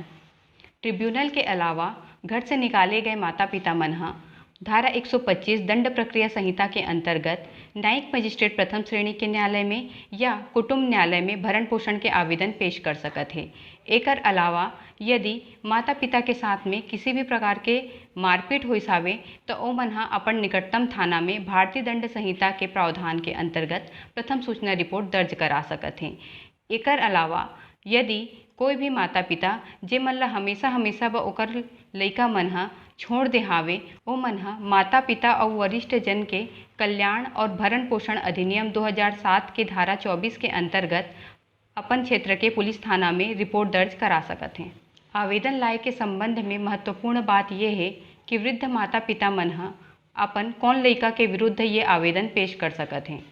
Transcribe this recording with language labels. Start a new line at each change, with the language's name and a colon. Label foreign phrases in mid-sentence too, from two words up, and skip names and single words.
Chhattisgarhi: ट्रिब्यूनल के अलावा घर से निकाले गए माता पिता मन धारा 125 दंड प्रक्रिया संहिता के अंतर्गत न्यायिक मजिस्ट्रेट प्रथम श्रेणी के न्यायालय में या कुटुंब न्यायालय में भरण पोषण के आवेदन पेश कर सकत है। एकर अलावा यदि माता पिता के साथ में किसी भी प्रकार के मारपीट होइस हावे तो ओ मन अपन निकटतम थाना में भारतीय दंड संहिता के प्रावधान के अंतर्गत प्रथम सूचना रिपोर्ट दर्ज करा सकत हैं। एकर अलावा यदि कोई भी माता पिता जे मन ला हमेशा हमेशा ब ओकर लइका मन छोड़ दे हावे, ओ मन माता पिता और वरिष्ठ जन के कल्याण और भरण पोषण अधिनियम 2007 के धारा 24 के अंतर्गत अपन क्षेत्र के पुलिस थाना में रिपोर्ट दर्ज करा सकत हैं। आवेदन लाए के संबंध में महत्वपूर्ण बात यह है कि वृद्ध माता पिता मन अपन कौन लइका के विरुद्ध ये आवेदन पेश कर सकत हैं।